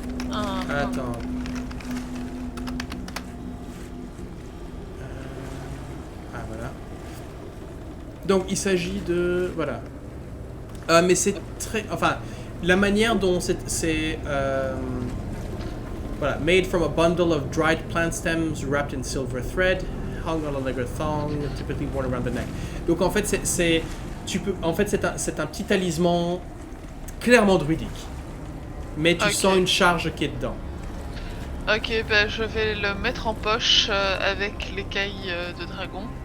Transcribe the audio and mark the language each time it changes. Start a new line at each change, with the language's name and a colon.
French: Attends. Voilà. Donc il s'agit de... Voilà. Mais c'est très... Enfin, la manière dont c'est... voilà.
English: Made from a bundle of dried plant stems wrapped in silver thread, hung on a leather thong, typically worn around the neck.
French: Donc en fait, c'est un petit talisman clairement druidique. Mais tu sens une charge qui est dedans. Ok, bah je vais le mettre en poche avec l'écaille de dragon.